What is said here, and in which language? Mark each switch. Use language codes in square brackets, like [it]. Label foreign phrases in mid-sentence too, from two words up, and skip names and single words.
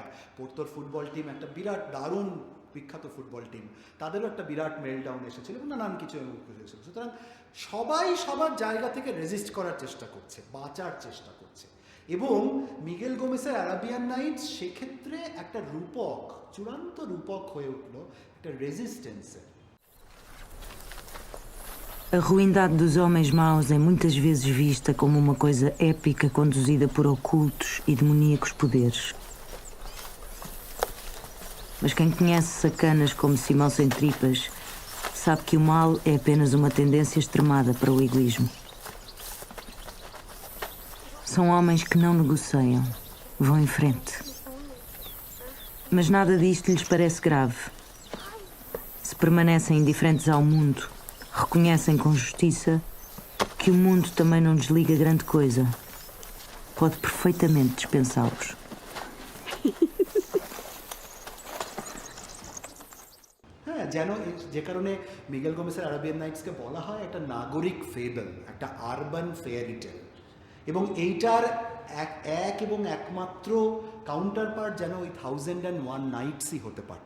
[bn] পোর্তোর [en] football team [bn] একটা বিরাট দারুণ বিখ্যাত [en] football team, [bn] তাদেরও একটা বিরাট মেলডাউন এসেছিল এবং নানান কিছু এসেছিল। সুতরাং সবাই সবার জায়গা থেকে রেজিস্ট করার চেষ্টা করছে, বাঁচার চেষ্টা করছে। এবং মিগেল গোমেসের আরাবিয়ান নাইটস সেক্ষেত্রে একটা রূপক, চূড়ান্ত রূপক হয়ে উঠল একটা রেজিস্টেন্সের। [pt] A ruindade dos homens maus é muitas vezes vista como uma coisa épica conduzida por ocultos e demoníacos poderes. Mas quem conhece sacanas como Simão Sem Tripas sabe que o mal é apenas uma tendência extremada para o egoísmo. São homens que não negociam, vão em frente. Mas nada disto lhes parece grave. Se permanecem indiferentes ao mundo, reconhecem com justiça que o mundo também não desliga grande coisa. Pode perfeitamente dispensá-los. [bn] হ্যাঁ, যেন যে কারণে মিগেল গোমেসের আরাবিয়ান নাইটসকে বলা হয় একটা নাগরিক ফেবল, একটা [en] urban fairy tale. [bn] এবং এইটার এক এবং একমাত্র [en] counter part [bn] যেন ওই 1001 নাইটসই হতে পারত।